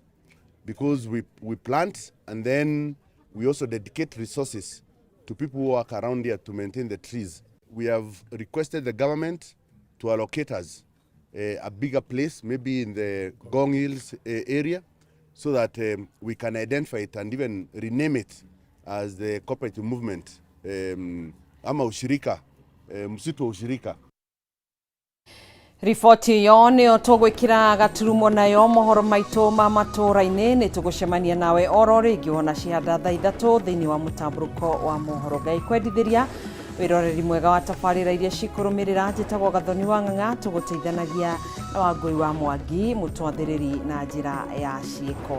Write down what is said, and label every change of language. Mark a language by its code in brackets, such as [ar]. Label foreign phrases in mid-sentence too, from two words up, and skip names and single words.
[en] Because we plant and then we also dedicate resources to people who work around here to maintain the trees. We have requested the government to allocate us a bigger place, maybe in the Gong Hills area, so that we can identify it and even rename it as the cooperative movement, [sw] ama ushirika, msitu wa ushirika. [ki] Riboti yo nĩ tũgwĩkĩra gaturumo nayo mohoro maitũ ma matũra-inĩ nĩ tũgũcemania nawe oro rĩngĩ ona cianda thaa 3 thĩinĩ wa mũtambũrũko wa mohoro. Ngai kwendithĩria wĩroreri mwega wa tabarĩra iria cikũrũmĩrĩra. Njĩtagwo Gathoni wa Ng'ang'a, tũgũteithanagia na Wangũi wa Mwangi, mũtwathĩrĩri na njĩra ya ciĩko.